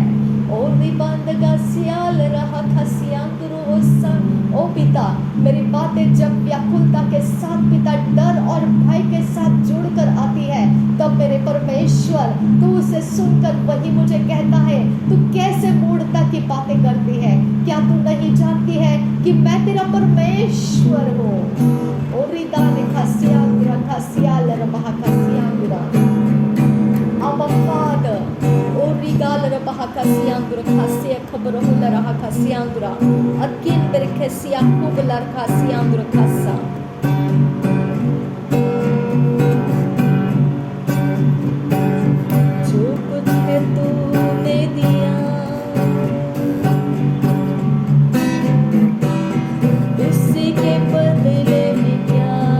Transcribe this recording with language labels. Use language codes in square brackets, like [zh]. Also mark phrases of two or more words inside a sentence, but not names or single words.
[hi] और निबंधगा सियाल रहा था ओ पिता, मेरी बातें जब व्याकुलता के साथ पिता डर और भय के साथ जुड़कर आती है, तब मेरे परमेश्वर तू उसे सुनकर वही मुझे कहता है तू कैसे मूर्खता की बातें करती है, क्या तू नहीं जानती है कि मैं तेरा परमेश्वर हूँ। [en] और Abba Father, O Rigala Bahakasiangura Kasia Kabarola Rahakasiangura, Akin Berkesia Kubalar Kasiangura Kasa. [hi] जो कुछ है तूने दिया, उसी के बदले में क्या